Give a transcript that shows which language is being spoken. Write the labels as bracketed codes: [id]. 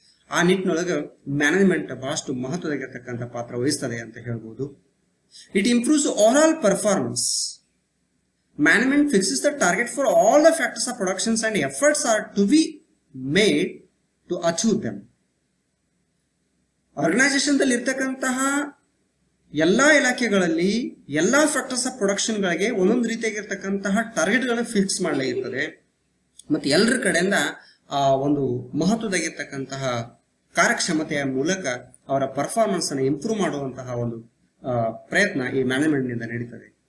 [kn] ಆ ನಿಟ್ಟಿನೊಳಗೆ ಮ್ಯಾನೇಜ್ಮೆಂಟ್ ಬಹಳಷ್ಟು ಮಹತ್ವದಾಗಿರ್ತಕ್ಕಂಥ ಪಾತ್ರ ವಹಿಸ್ತದೆ ಅಂತ ಹೇಳ್ಬೋದು. [en] It improves over performance. Management fixes the target for all the factors of productions and efforts are to be made to achieve them. [kn] Organisation ದಲ್ಲಿ ಇರ್ತಕ್ಕಂತಹ ಎಲ್ಲಾ ಇಲಾಖೆಗಳಲ್ಲಿ ಎಲ್ಲಾ ಫ್ಯಾಕ್ಟರ್ಸ್ ಆಫ್ ಪ್ರೊಡಕ್ಷನ್ ಗಳಿಗೆ ಒಂದೊಂದು ರೀತಿಯಾಗಿರ್ತಕ್ಕಂತಹ ಟಾರ್ಗೆಟ್ ಗಳನ್ನು ಫಿಕ್ಸ್ ಮಾಡಲಾಗಿರ್ತದೆ. ಮತ್ತೆ ಎಲ್ಲರ ಕಡೆಯಿಂದ ಆ ಒಂದು ಮಹತ್ವದಾಗಿರ್ತಕ್ಕಂತಹ ಕಾರ್ಯಕ್ಷಮತೆಯ ಮೂಲಕ ಅವರ ಪರ್ಫಾರ್ಮೆನ್ಸ್ ಅನ್ನು ಇಂಪ್ರೂವ್ ಮಾಡುವಂತಹ ಒಂದು ಪ್ರಯತ್ನ ಈ ಮ್ಯಾನೇಜ್ಮೆಂಟ್ ನಿಂದ ನಡೀತದೆ.